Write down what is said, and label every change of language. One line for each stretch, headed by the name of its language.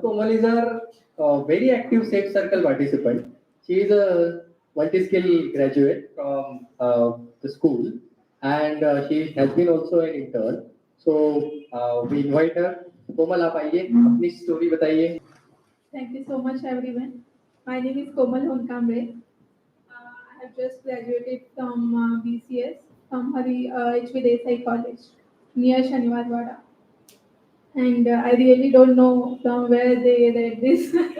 English: Komal is our very active Safe Circle participant. She is a multi-skill graduate from the school, and she has been also an intern. So we invite her.
Hindi: Komal, आप आइए, अपनी story बताइए.
English: Thank you so much, everyone. My name is Komal Honkamre. I have just graduated from BCS from HV Desai College near Shaniwarwada. And I really don't know from where they read this.